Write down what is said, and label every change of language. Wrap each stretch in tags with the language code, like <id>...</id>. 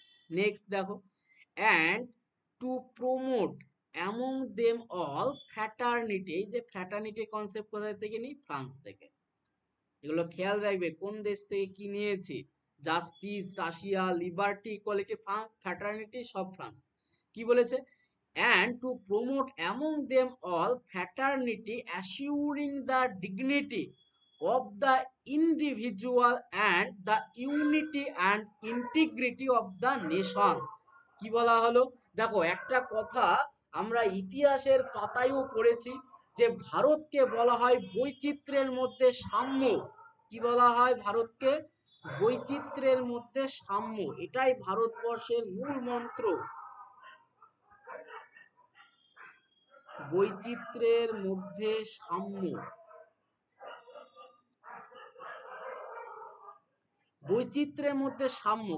<bn>Next দেখো,</bn> <en>and to promote among them all fraternity,</en> <bn>এই যে ফ্র্যাটার্নিটির কনসেপ্ট কোথায় থেকে নিই, ফ্রান্স থেকে। এগুলো খেয়াল রাখবে কোন দেশ থেকে কি নিয়েছি, justice Russia, liberty, equality fraternity সব ফ্রান্স। কি বলেছে,</bn> <en>and to promote among them all fraternity, assuring the dignity of the individual and the unity and integrity of the nation।</en> <bn>কি বলা হলো, দেখো একটা কথা আমরা ইতিহাসের পাতায়ও পড়েছি, যে ভারতকে বলা হয় বৈচিত্র্যের মধ্যে সাম্য। কি বলা হয় ভারতকে, বৈচিত্র্যের মধ্যে সাম্য, এটাই ভারতবর্ষের মূল মন্ত্র, বৈচিত্র্যের মধ্যে সাম্য, বৈচিত্র্যের মধ্যে সাম্য।</bn>